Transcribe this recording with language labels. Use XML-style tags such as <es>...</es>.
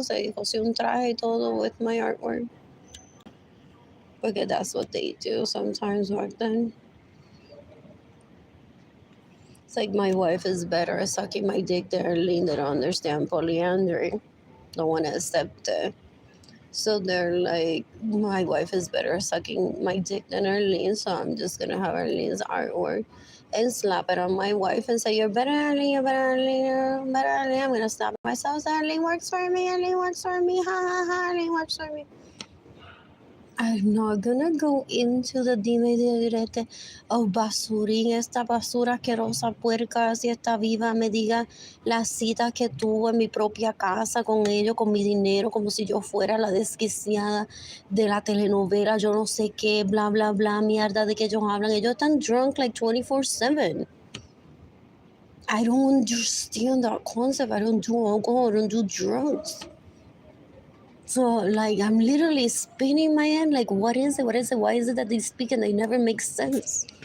<es>Se cosió un traje y todo</es> <en>with my artwork. Because that's what they do sometimes back then. It's like my wife is better at sucking my dick than Arlene. They don't understand polyandry. Don't want to accept it. So they're like, my wife is better at sucking my dick than Arlene, so I'm just gonna have Arlene's artwork. and slap it on my wife and say, you're better, Arlene, you're better, Arlene, you're better, Arlene. I'm going to slap myself. So Arlene works for me, Arlene works for me, ha ha ha, Arlene works for me. I'm not gonna go into the</en> <es>dime y direte, oh basurín, esta basura asquerosa, puerca, si está viva, me diga las citas que tuvo en mi propia casa con ellos, con mi dinero, como si yo fuera la desquiciada de la telenovela, yo no sé qué, bla, bla, bla, mierda de que ellos hablan. Ellos están</es> <en>drunk like 24/7. I don't understand that concept. I don't do alcohol, I don't do drugs. So, like, I'm literally spinning my head, like, what is it? What is it? Why is it that they speak and they never make sense?</en>